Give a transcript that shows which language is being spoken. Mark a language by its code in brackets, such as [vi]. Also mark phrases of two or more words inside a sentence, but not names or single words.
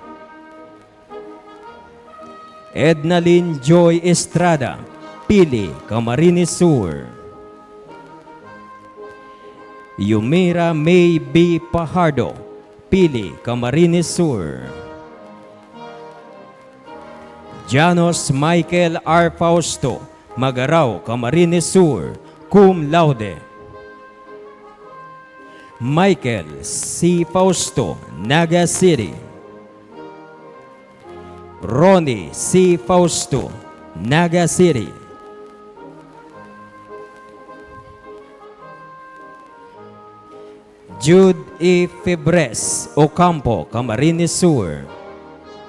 [en] Ednalyn Joy Estrada, Pili, Camarines Sur. Yumira May B. Pajardo, Pili, Camarines Sur. Janos Michael R. Fausto, Magaraw, Camarines Sur, [la] cum laude. [en] Michael C. Fausto, Naga City. Ronnie C. Fausto, Naga City. Jude E. Febres, Ocampo, Camarines Sur.